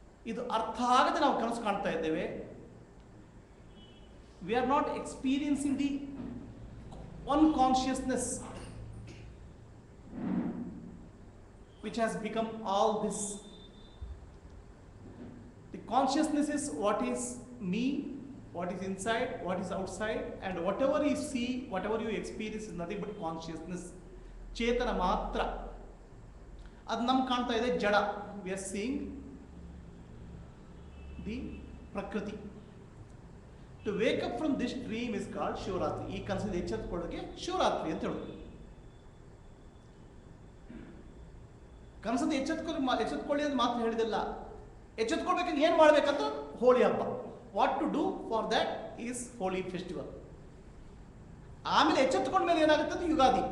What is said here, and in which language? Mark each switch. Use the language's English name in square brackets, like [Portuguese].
[Kannada] ಇದು ಅರ್ಥ ಆಗದೆ ನಾವು ಕನಸು ಕಾಣ್ತಾ ಇದ್ದೇವೆ. [English] We are not experiencing the one consciousness which has become all this. The consciousness is what is me, what is inside, what is outside, and whatever you see, whatever you experience is nothing but consciousness. [Kannada] ಚೇತನ ಮಾತ್ರ. ಅದು ನಮ್ಗೆ ಕಾಣ್ತಾ ಇದೆ ಜಡ. [English] We are seeing the prakriti. To wake up from this dream is called Shivaratri. [Kannada] ಈ ಕನಸಿಂದ ಎಚ್ಚೆತ್ತುಕೊಳ್ಳೋಕೆ ಶಿವರಾತ್ರಿ ಅಂತ ಹೇಳೋದು. ಕನಸದ ಎಚ್ಚೆತ್ಕೊಳ್ಳಿ ಅಂತ ಮಾತ್ರ ಹೇಳಿದಿಲ್ಲ. ಎಚ್ಚೆತ್ಕೊಳ್ಬೇಕಂದ್ರೆ ಏನು ಮಾಡ್ಬೇಕಂತ ಹೋಳಿ ಹಬ್ಬ. [English] What to do for that is Holi festival. [Kannada] ಆಮೇಲೆ ಎಚ್ಚೆತ್ಕೊಂಡ ಮೇಲೆ ಏನಾಗುತ್ತೆ ಅಂದ್ರೆ ಯುಗಾದಿ.